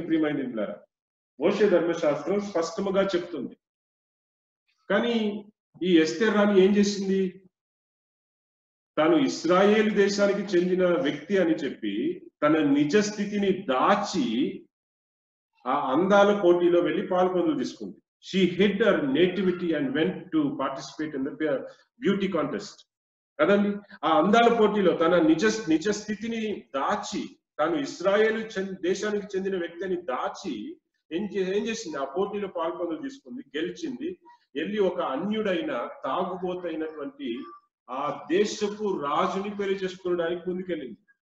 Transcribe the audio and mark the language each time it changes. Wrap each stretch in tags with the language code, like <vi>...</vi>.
<te>ప్రియమైనదిలారా, మోషే ధర్మశాస్త్రం స్పష్టంగా చెప్తుంది. కానీ ఈ ఎస్తేర్ రాణి ఏం చేసింది? తాను ఇశ్రాయేల్ దేశానికి చెందిన వ్యక్తి అని చెప్పి తన నిజ స్థితిని దాచి ఆ అందాల పోటీలో వెళ్ళి పాల్గొనలు తీసుకుంది.</te> <en>She hid her nativity and went to participate in the beauty contest.</en> <te>కదండి. ఆ అందాల పోటీలో తన నిజ స్థితిని దాచి, తాను ఇశ్రాయేలు దేశానికి చెందిన వ్యక్తిని దాచి ఏం చేసింది? ఆ పోటీలో పాల్గొనలు తీసుకుంది, గెలిచింది. వెళ్ళి ఒక అన్యుడైన తాగుబోతైనటువంటి ఆ దేశపు రాజుని పెళ్లి చేసుకోవడానికి ముందుకెళ్ళింది.</te>